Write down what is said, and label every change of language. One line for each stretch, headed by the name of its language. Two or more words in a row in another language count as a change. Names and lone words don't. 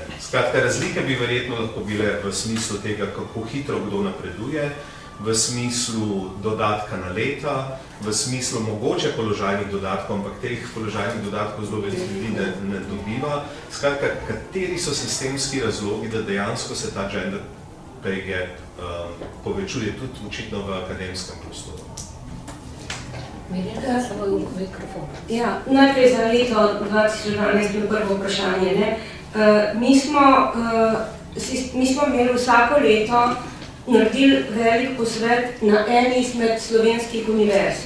Slovenian: Skratka, razlike bi verjetno lahko bile v smislu tega, kako hitro kdo napreduje, v smislu dodatka na leta, v smislu mogoče položajnih dodatkov, ampak teh položajnih dodatkov zelo veliko ljudi ne dobiva. Skratka, kateri so sistemski razlogi, da dejansko se ta
English: gender pay gap
Slovenian: povečuje tudi očitno v akademskem prostoru? Mirjana, samo v mikrofon. Ja, najprej za leto 2012 bilo prvo vprašanje. Mi smo imeli vsako leto naredili velik posvet na eni izmed slovenskih univerz.